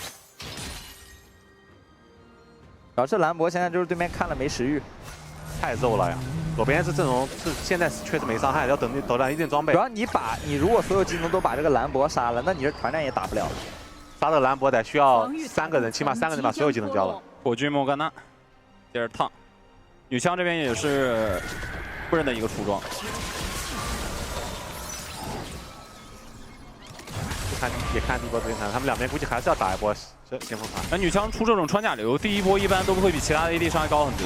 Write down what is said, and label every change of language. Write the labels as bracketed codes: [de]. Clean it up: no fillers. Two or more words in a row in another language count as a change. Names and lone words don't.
[zh] 然後這蘭博現在就是對面看了沒食慾，太肉了呀！左邊是陣容是現在確實沒傷害，要等到一定裝備。主要你如果所有技能都把這個蘭博殺了，那你這團戰也打不了了。殺這個蘭博得需要3個人，起碼3 個人把所有技能交了。火炬莫甘娜，接着燙。女槍這邊也是夫人的一個出裝。也看第一波这边看，他们两边估计还是要打一波先锋团。那女枪出这种穿甲流，第一波一般都会比其他的 AD 伤害高很多，